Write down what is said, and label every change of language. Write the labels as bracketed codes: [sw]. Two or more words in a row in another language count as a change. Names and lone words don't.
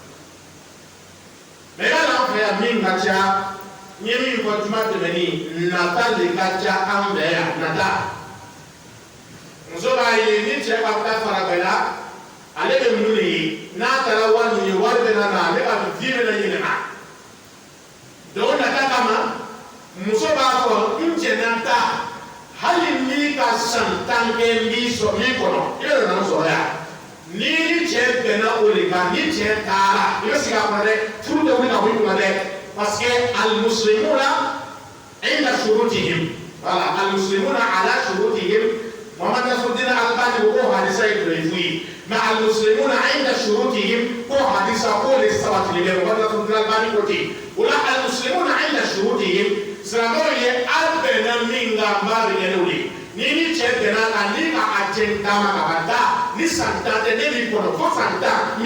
[bm] mais yala an fɛ yan min ka ca n ye min fɔ juma tɛmɛnen nata de ka ca an fɛ yan nata muso b'a ye ni cɛ ka taa farajɛ la ale bɛ mun de ye n'a taara wari min ye wari bɛ na na ale ka vie bɛ na yɛlɛma donc nata kama muso b'a fɔ n cɛ na ta hali ni ka san 10 kɛ n b'i sɔrɔ min kɔnɔ i bɛ na sɔrɔ yan ni cɛ bɛnna o de kan ni cɛ taara i bɛ sigi a kɔnɔ dɛ furu tɛ wuli ka bɔ i kunna dɛ [fr] parce que [ar] المسلمون عند شروطهم [bm] voilà [ar] المسلمون على شروطهم [bm] Muhammad Nasruddin Albani ko hadisa ye dɔyifu ye mais [ar] المسلمون عند شروطهم [bm] ko hadisa ko le sabatili bɛ Muhammad Nasruddin Albani ko ten o la [ar] المسلمون عند شروطهم [bm] silamɛw ye aw bɛnna min kan n b'a bɛ kɛ n'o ye ni ni cɛ bɛnna kan ni ka a cɛ d'a ma ka ban da ni san 10 tɛ ne b'i kɔnɔ fo san 10 n